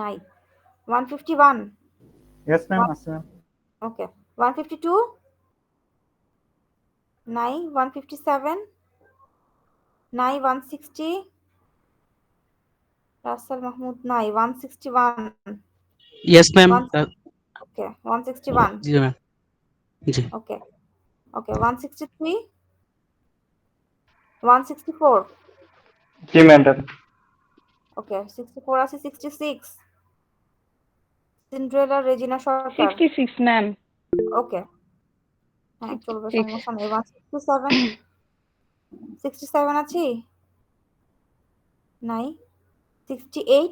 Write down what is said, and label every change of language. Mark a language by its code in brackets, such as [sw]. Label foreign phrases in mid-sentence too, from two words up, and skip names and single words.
[en] Yes ma'am, [bn] আছে ম্যাম। [en] Okay. 152. Nai. 157. Nai. 160. Russell Mahmood Nai. 161. Yes, ma'am. Okay. 161. [hi] जी मैम जी [en] Okay. Okay. 163. 164. जी मैडम। [bn] Okay. 64 আছে 66. সিন্ড্রেলা রেজিনা সরকার। 66 ম্যাম। ওকে। হ্যাঁ চলবে, 66 সমস্যা নেই। 167। 67 আছি? নাই। 68।